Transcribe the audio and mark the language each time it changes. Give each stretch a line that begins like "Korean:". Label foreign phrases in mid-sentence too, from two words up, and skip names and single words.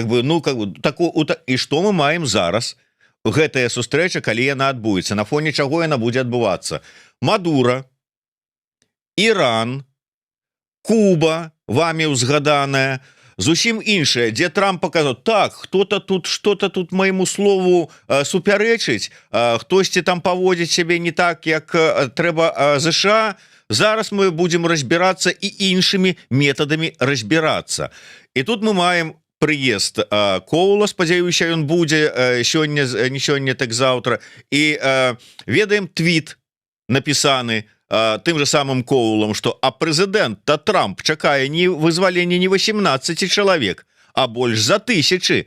Belarusian: І што мы маем зараз? Гэтая сустрэча, калі яна адбудзецца, на фоне чаго яна будзе адбывацца? Мадура, Іран, Куба, вамі ўзгаданая, зусім іншая, дзе Трамп паказаў, так,
Russian: хто-то тут, что-то тут
Belarusian: майму слову супярэчыць, хтосьці там паводзіць сябе не так, як трэба ЗША, зараз мы будзем разбірацца і іншымі метадамі разбірацца. І тут мы маем прыезд Коула, спадзяюся, ён будзе сёння, не сёння, так заўтра, і ведаем твіт напісаны тым же самым Коулам, што прэзідэнт Трамп чакае не вызвалення не 18 чалавек, а больш за 1000.